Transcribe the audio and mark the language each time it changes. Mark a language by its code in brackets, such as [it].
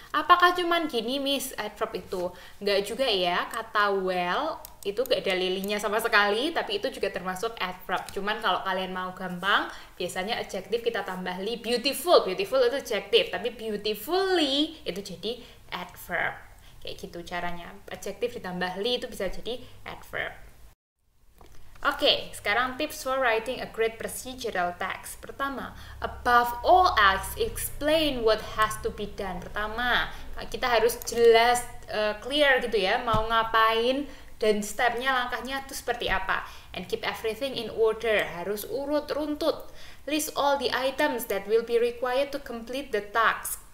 [id] Apakah cuman gini, Miss, adverb itu? Nggak juga ya, kata well itu gak ada lilinya sama sekali, tapi itu juga termasuk adverb. Cuman kalau kalian mau gampang, biasanya adjektif kita tambah li. Beautiful, beautiful itu adjektif, tapi beautifully itu jadi adverb. Kayak gitu caranya. Adjektif ditambah li itu bisa jadi adverb. Oke, sekarang [en] tips for writing a great procedural text. [id] Pertama, [en] above all else, explain what has to be done. [id] Pertama, kita harus jelas, clear gitu ya, mau ngapain, dan stepnya, langkahnya itu seperti apa. [en] And keep everything in order, [id] harus urut runtut. [en] List all the items that will be required to complete the task.